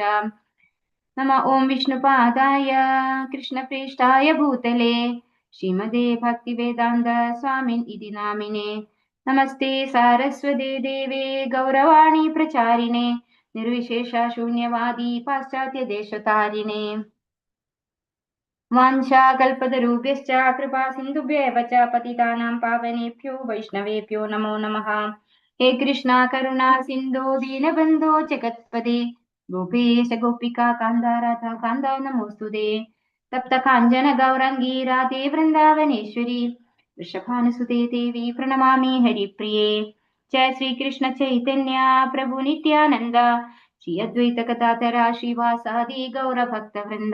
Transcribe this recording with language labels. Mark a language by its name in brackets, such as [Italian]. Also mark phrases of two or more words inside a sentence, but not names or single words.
[Sanskrit] നമ ഓം വിഷ്ണുപാദായ കൃഷ്ണപ്രേഷ്ഠായ ഭൂതലേ ശ്രീമദേ ഭക്തിവേദാന്ത സ്വാമിൻ ഇതി നാമിനെ. നമസ്തേ സാരസ്വതേ ദേവേ ഗൗരവാണി പ്രചാരിണേ നിർവിശേഷ ശൂന്യവാദി പാശ്ചാത്യദേശതാരിണേ. വാഞ്ചാകൽപതരുഭ്യശ്ച കൃപാ സിന്ധുഭ്യവ ച പതിതാനാം പാവനേഭ്യോ വൈഷ്ണവേഭ്യോ നമോ നമഃ. ഹേ കൃഷ്ണ കരുണാ സിന്ധോ ദീനബന്ധോ ജഗത്പദേ ഗോപേശ ഗോപികാ കാന്ത രാധാ കാന്ത നമോസ്തുതേ. തപ്ത കാഞ്ചന ഗൗരംഗീ രാധേ വൃന്ദാവനേശ്വരി വൃഷഭാനുസുതേ ദേവി പ്രണമാമി ഹരിപ്രിയേ. ജയ ശ്രീകൃഷ്ണ ചൈതന്യ പ്രഭു നിത്യാനന്ദ ശ്രീ അദ്വൈത ഗദാധര ശ്രീവാസാദി ഗൗരഭക്തവൃന്ദ.